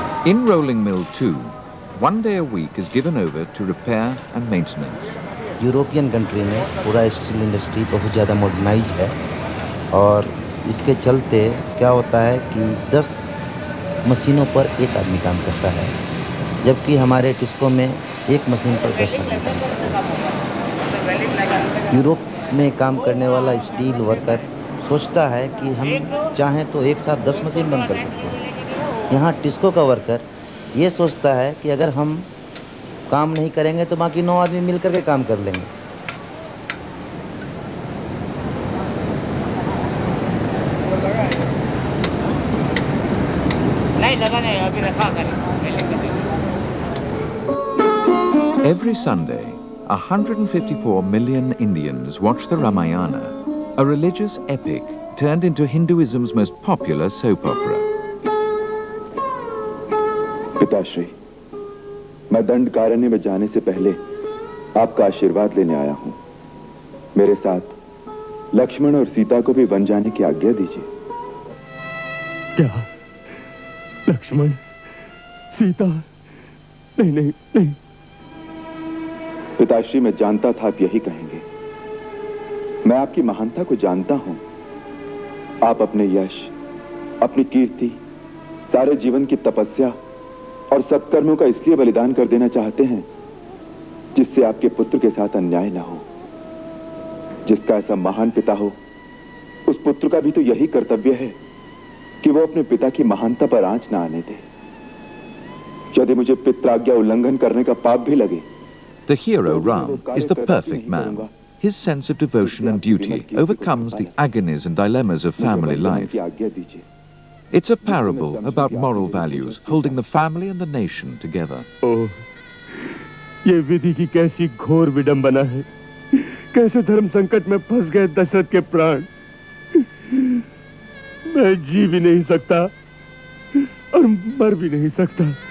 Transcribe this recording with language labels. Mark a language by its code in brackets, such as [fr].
[en] In Rolling Mill 2, 1 day a week is given over to repair and maintenance. [hi] European country में पूरा steel industry बहुत ज़्यादा modernise है और इसके चलते क्या होता है कि 10 मशीनों पर एक आदमी काम करता है, जबकि हमारे टिस्को में एक मशीन पर 10 आदमी काम करता है। यूरोप में काम करने वाला स्टील वर्कर सोचता है कि हम चाहें तो एक साथ 10 मशीन बंद कर सकते हैं। यहाँ टिस्को का वर्कर ये सोचता है कि अगर हम काम नहीं करेंगे तो बाकी 9 आदमी मिल करके काम कर लेंगे। [en] Every Sunday, 154 million Indians watch the Ramayana, a religious epic turned into Hinduism's most popular soap opera. [hi] पिताश्री, मैं दंडकारण्य में जाने से पहले आपका आशीर्वाद लेने आया हूं। मेरे साथ लक्ष्मण और सीता को भी वन जाने की आज्ञा दीजिए। क्या? लक्ष्मण, सीता? नहीं नहीं नहीं। पिताश्री, मैं जानता था आप यही कहेंगे। मैं आपकी महानता को जानता हूं। आप अपने यश, अपनी कीर्ति, सारे जीवन की तपस्या और सत्कर्मों का इसलिए बलिदान कर देना चाहते हैं जिससे आपके पुत्र के साथ अन्याय न हो। जिसका ऐसा महान पिता हो, उस पुत्र का भी तो यही कर्तव्य है कि वो अपने पिता की महानता पर आंच न आने दे। यदि मुझे पित्राज्ञा उल्लंघन करने का पाप भी लगे। [en] The hero Ram is the perfect man. His sense of devotion and duty overcomes the agonies and dilemmas of family life. It's a parable about moral values holding the family and the nation together. [hi] ओह, ये विधि की कैसी घोर विडंबना है। कैसे धर्म संकट में फंस गए दशरथ के प्राण। मैं जी भी नहीं सकता और मर भी नहीं सकता।